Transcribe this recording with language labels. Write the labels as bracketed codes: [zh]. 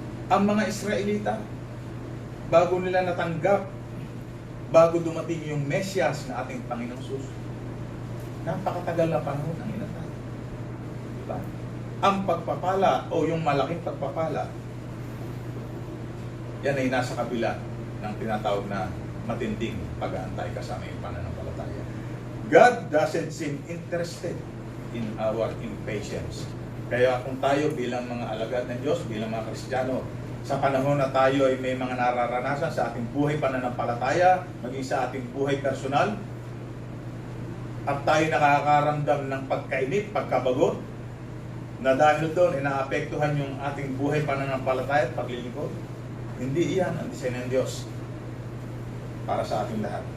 [tl] Ang mga Israelita, bago nila natanggap, bago dumating yung Mesyas na ating Panginoong Jesus, napakatagal na panahon ang inantay. Di ba? Ang pagpapala o yung malaking pagpapala, yan ay nasa kabila ng tinatawag na matinding pag-aantay kasama yung pananampalataya. [en] God doesn't seem interested in our impatience. [tl] Kaya kung tayo bilang mga alagad ng Diyos, bilang mga Kristiyano, sa panahon na tayo ay may mga nararanasan sa ating buhay pananampalataya, maging sa ating buhay personal, at tayo nakakaramdam ng pagkainit, pagkabagot, na dahil doon ay naapektuhan yung ating buhay pananampalataya at paglilingkod, hindi iyan ang disenyo ng Diyos para sa ating lahat.